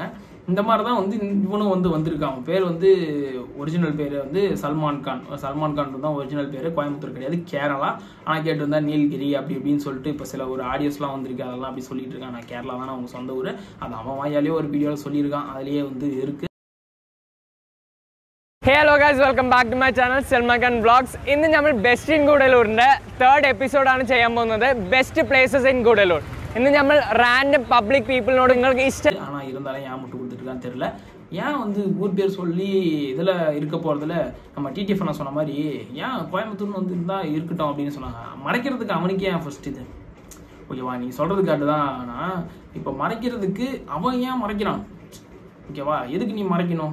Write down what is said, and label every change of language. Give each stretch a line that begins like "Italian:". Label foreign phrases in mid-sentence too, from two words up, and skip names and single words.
Tamil: இந்த மாதிரி தான் வந்து இவனும் வந்து வந்திருக்கான். அவன் பேர் வந்து ஒரிஜினல் பேர் வந்து சல்மான் கான். சல்மான் கான் தான் ஒரிஜினல் பேர், கோயம்புத்தூர் கிடையாது, கேரளா. ஆனால் கேட்டு வந்தா நீலகிரி அப்படி இப்படின்னு சொல்லிட்டு இப்போ சில ஒரு ஆடியோஸ்லாம் வந்திருக்கு, அதெல்லாம் அப்படி சொல்லிட்டு இருக்கான். நான் கேரளா தானே அவங்க சொந்த ஊர், அது அவன் வாயாலேயே ஒரு வீடியோவில் சொல்லியிருக்கான், அதுலேயே வந்து இருக்கு.
English: Hello guys, welcome back to my channel Salman Vlogs.
Malayalam: ഇന്ന് നമ്മൾ ബെസ്റ്റ് ഇൻ ഗൂഡല്ലൂരിൻ്റെ 3rd എപ്പിസോഡാണ് ചെയ്യാൻ പോകുന്നത്.
English: Best places in Gudalur.
Malayalam: ഇന്ന് നമ്മൾ
English: random public
Malayalam: പീപ്പിളിനോട് നിങ്ങൾക്ക് ഇഷ്ടം.
Tamil: ஆனால் இருந்தாலும் ஏன் முட்டு கொடுத்துருக்கான்னு தெரியல. ஏன் வந்து ஊர் பேர் சொல்லி இதில் இருக்க போகிறதுல நம்ம டிடிஎஃப் நான் சொன்ன மாதிரி ஏன் கோயம்புத்தூர்னு வந்து இருந்தால் இருக்கட்டும் அப்படின்னு சொன்னாங்க. மறைக்கிறதுக்கு அவனுக்கே ஏன் ஃபர்ஸ்ட் இது ஓகேவா, நீங்கள் சொல்கிறதுக்காட்டு தான். ஆனால் இப்போ மறைக்கிறதுக்கு அவன் ஏன் மறைக்கிறான் ஓகேவா, எதுக்கு நீ மறைக்கணும்?